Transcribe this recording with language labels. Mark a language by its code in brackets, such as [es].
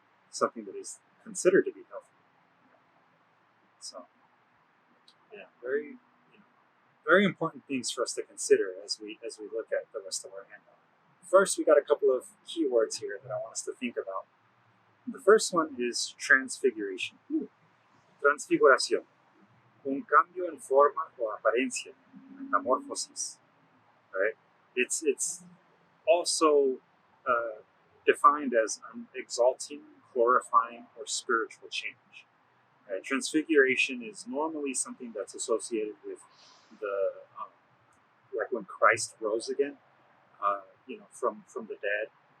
[en] Something that is considered to be healthy. So, yeah, very important things for us to consider as we look at the rest of our handout. First, we got a couple of keywords here that I want us to think about. The first one is transfiguration. [es] Transfiguración. Un cambio en forma o apariencia. [en] Metamorphosis. Right? It's also defined as an exalting, glorifying, or spiritual change. Transfiguration is normally something that's associated with the like when Christ rose again, from the dead.